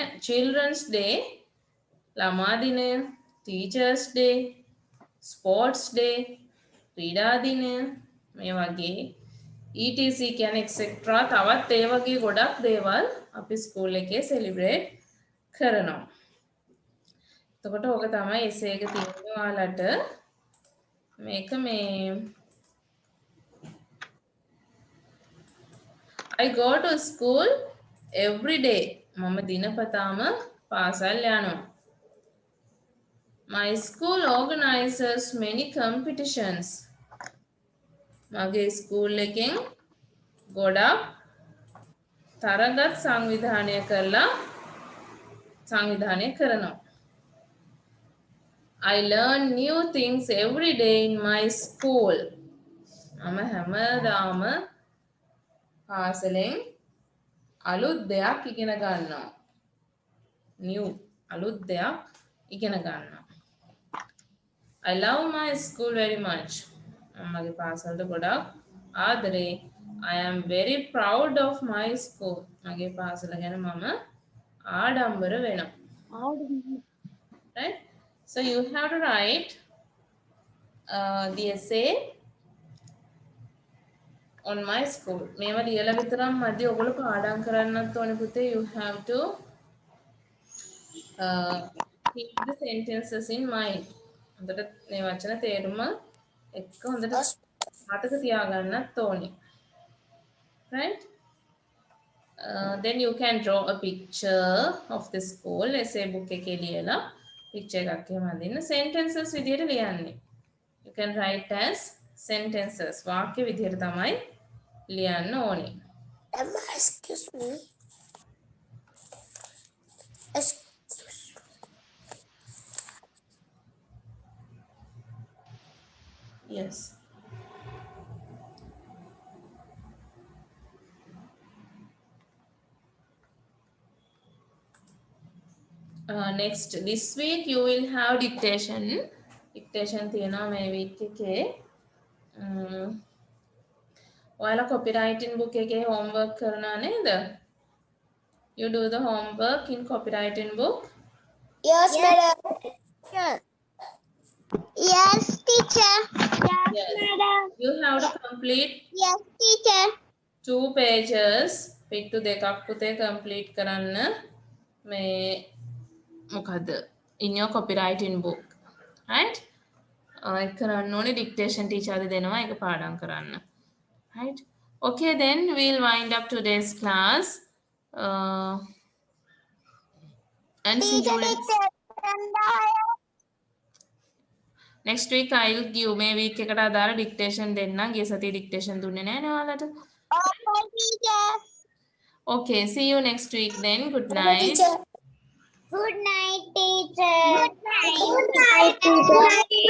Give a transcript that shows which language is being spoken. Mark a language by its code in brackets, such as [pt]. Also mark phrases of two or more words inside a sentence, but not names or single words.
[en] Children's Day [si] ළමා දිනය. [en] Teachers Day, Sports Day, [si] ක්‍රීඩා දිනය මේ වගේ ETC කියන්නේ etc. තවත් ඒ වගේ ගොඩක් දේවල් අපි ස්කූල් එකේ සෙලිබ්‍රේට් කරනවා. එතකොට ඕක තමයි essay එක තියෙන්නේ ඔයාලට. මේක මේ [en] I go to school every day. [si] මම දිනපතාම පාසල් යනවා. [en] My school organizes many competitions. [si] මගේ ස්කූල් එකෙන් ගොඩක් තරගත් සංවිධානය කරනවා. [en] I learn new things every day in my school. [si] මම හැමදාම පාසලෙන් අලුත් දෙයක් ඉගෙන ගන්නවා. new අලුත් දෙයක් ඉගෙන ගන්නවා. [en] I love my school very much. [si] මගේ පාසලට ගොඩක් ආදරේ. [en] I am very proud of my school. [si] මගේ පාසල ගැන මම ආඩම්බර වෙනවා. [en] Right? So you have to write the essay on my school. [si] මේවා ලියලා විතරක් මදි. ඔයගොල්ලෝ පාඩම් කරන්නත් ඕනේ පුතේ. [en] You have to keep the sentences in mind. [si] හොඳට මේ වචන තේරුම එක්ක හොඳට මතක තියාගන්නත් ඕනේ. [en] Right? Then you can draw a picture of the school. essay book [si] එකේ ලියලා picture එකක් එහෙම අඳින්න. sentences විදියට ලියන්නේ. [en] You can write as sentences. [si] වාක්‍ය විදියට තමයි ලියන්න ඕනේ. [en] Excuse me. Yes. Next, this week you will have dictation. [si] Dictation තියෙනවා මේ week එකේ. ඔයාලා [en] copywriting book [si] එකේ homework කරනවා නේද? [en] You do the homework in copywriting book? Yes, madam. Yes, teacher. Yes. You have to complete Yes, teacher. 2 pages. [si] පිටු දෙකක් පුතේ complete කරන්න. මේ මොකද [en] in your copywriting book. Right? [si] ඒක කරන්න ඕනේ [en] dictation teacher [si] අද දෙනවා ඒක පාඩම් කරන්න. [en] Right? Okay, then we'll wind up today's class. And see you next week. I'll give [si] මේ week එකට අදාළ dictation දෙන්නම්. ගිය සතියේ dictation දුන්නේ නැහැ නේ ඔයාලට. [en] Okay, teacher. Okay, see you next week then. Good night. Teacher. Good night, teacher. Good night, teacher.